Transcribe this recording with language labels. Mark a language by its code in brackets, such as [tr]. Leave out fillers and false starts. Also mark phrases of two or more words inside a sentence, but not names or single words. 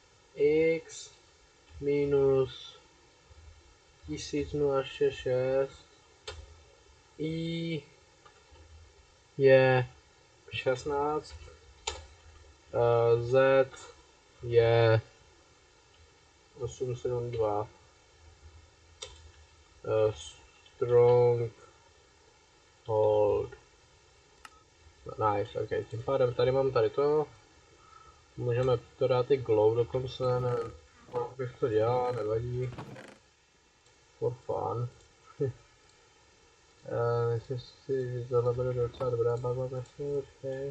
[cs] x minus 1066 i je 16, z je 872, [en] strong hold. [cs] Nice, ok, tím pádem tady mám tady to. Můžeme to dát i glow dokonce, nevím, jak bych to dělal, nevadí. [en] For fun. [cs] Myslím si, že tohle bude docela dobrá barva, myslím, počkej.